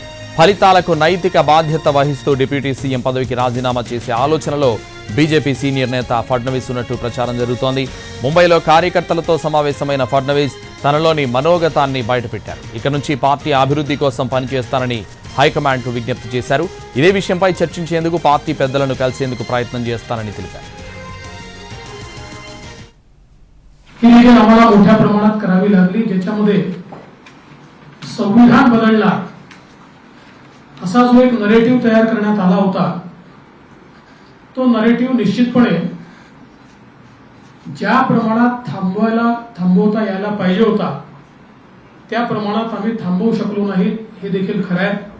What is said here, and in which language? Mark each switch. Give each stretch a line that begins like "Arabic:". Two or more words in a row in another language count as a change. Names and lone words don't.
Telugu: ఫలితాలకు నైతిక బాధ్యత వహిస్తూ
English: deputy CM
Telugu: పదవికి రాజీనామా చేసే ఆలోచనలో బీజేపీ సీనియర్ నేత ఫడ్నవీస్ ఉన్నట్టు ప్రచారం జరుగుతోంది. ముంబైలో కార్యకర్తలతో సమావేశమైన ఫడ్నవీస్ తనలోని మనోగతాన్ని బయటపెట్టారు. ఇక నుంచి పార్టీ అభివృద్ధి కోసం పనిచేస్తానని హైకమాండ్కు విజ్ఞప్తి చేశారు. ఇదే విషయంపై చర్చించేందుకు పార్టీ పెద్దలను కలిసేందుకు ప్రయత్నం చేస్తానని తెలిపారు.
Marathi: ही देखील आम्हाला मोठ्या प्रमाणात करावी लागली, ज्याच्यामध्ये संविधान बदलला असा जो एक नरेटिव्ह तयार करण्यात आला होता, तो नरेटिव्ह निश्चितपणे ज्या प्रमाणात थांबवता यायला पाहिजे होता त्या प्रमाणात आम्ही थांबवू शकलो नाही, हे देखील खरं आहे.